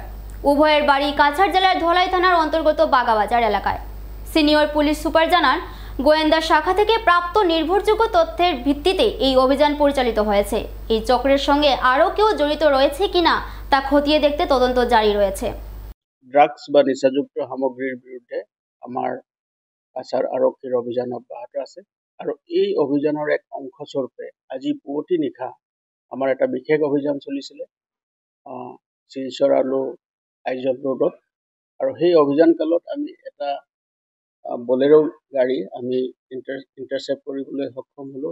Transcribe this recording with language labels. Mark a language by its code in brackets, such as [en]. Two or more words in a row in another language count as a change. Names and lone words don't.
[bn] উভয়ের বাড়ি কাছাড় জেলার ধলাই থানার অন্তর্গত বাগাবাজার এলাকায়। সিনিয়র পুলিশ সুপার জানান, গোয়েন্দা শাখা থেকে প্রাপ্ত নির্ভরযোগ্য তথ্যের ভিত্তিতে এই অভিযান পরিচালিত হয়েছে। এই চক্রের সঙ্গে আরও কেউ জড়িত রয়েছে কিনা তা খতিয়ে দেখতে তদন্ত জারি রয়েছে। [as] ড্রাগস বা নিচাযুক্ত সামগ্ৰীৰ বিৰুদ্ধে আমাৰ কাছাৰ আৰক্ষীৰ অভিযান অব্যাহত আছে আৰু এই অভিযানৰ এক অংশস্বৰূপে আজি পুৱতি নিশা আমাৰ এটা বিশেষ অভিযান চলিছিলে শিলচৰ আৰু আইজল ৰোডত। আৰু সেই অভিযান কালত আমি এটা বলেৰো গাড়ী আমি ইণ্টাৰচেপ্ট কৰিবলৈ সক্ষম হ'লোঁ।